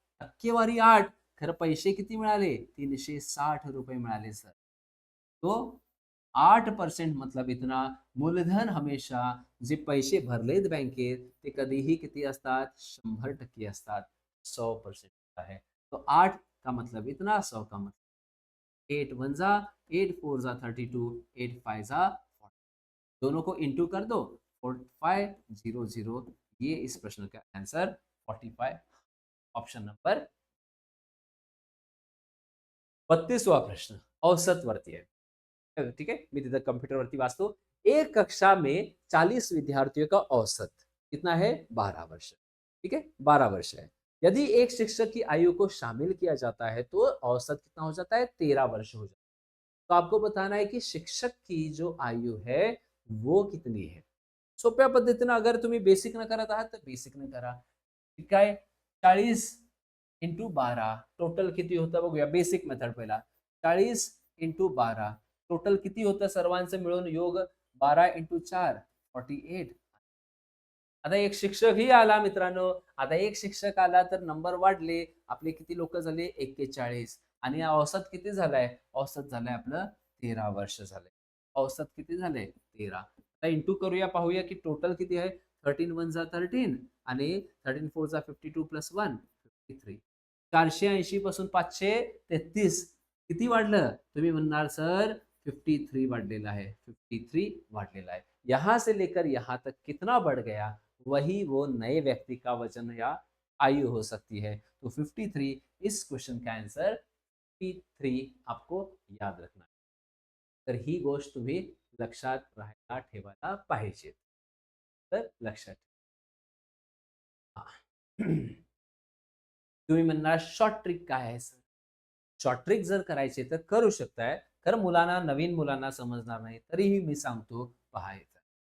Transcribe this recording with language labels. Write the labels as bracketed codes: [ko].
[mr] टक्केवारी 8, खरं पैसे किती मिळाले, 360 रुपये मिळाले सर. [hi] तो 8% मतलब इतना. मूलधन हमेशा [mr] जे पैसे भरलेत बँकेत ते कधीही किती असतात, 100% असतात. 100% आहे. [hi] तो 8 का मतलब इतना, 100 का मतलब 8 1 जा 8 4 जा 32, 8 5 जा 40. दोनों को इंटू कर दो, 4500. ये इस प्रश्न का आंसर 45, ऑप्शन नंबर. [mr] 32वां प्रश्न औसत वरती आहे. [hi] ठीक है, मैं इधर कंप्यूटर [mr] वरती वाचतो. [hi] एक कक्षा में 40 विद्यार्थियों का औसत कितना है, 12 वर्ष. ठीक है, 12 वर्ष है. यदि एक शिक्षक की आयु को शामिल किया जाता है तो औसत कितना हो जाता है, 13 वर्ष हो जाता है. तो आपको बताना है कि शिक्षक की जो आयु है वो कितनी है. [mr] सोप्या पद्धतीनं अगर तुम्ही बेसिक न करत आहात तर बेसिक न करा. ठीक आहे, 40 × 12 टोटल किती होतं बघूया. बेसिक मेथड पहिला, 40 × 12 टोटल किती होतं सर्वांचं मिळून योग, 12 × 4 48. आता एक शिक्षकही आला मित्रांनो. आता एक शिक्षक आला तर नंबर वाढले, आपले किती लोक झाले, 41. आणि औसत किती झालाय, औसत झालंय आपलं 13 वर्ष झालंय. औसत किती झालंय, 13. आता इंटू करूया, पाहूया की टोटल किती आहे. 13 1 जा 13 आणि 13 4 जा 52 + 1 53. 480 पासून 533 किती वाढलं, तुम्ही म्हणणार सर 53 वाढलेला आहे. 53 वाढलेला आहे. [hi] यहां से लेकर यहां तक कितना बढ़ गया, वही वो नए व्यक्ति का वजन या आयु हो सकती है. तो 53 इस क्वेश्चन का आंसर 53 आपको याद रखना है. [mr] तर ही गोष्ट तुम्ही लक्षात राहायला ठेवायला पाहिजे. तर लक्षात ठेवा. तुम्ही म्हणणार शॉर्ट ट्रिक काय आहे सर. शॉर्ट ट्रिक जर करायचे तर करू शकताय, खरं मुलांना, नवीन मुलांना समजणार नाही, तरीही मी सांगतो पहायचं.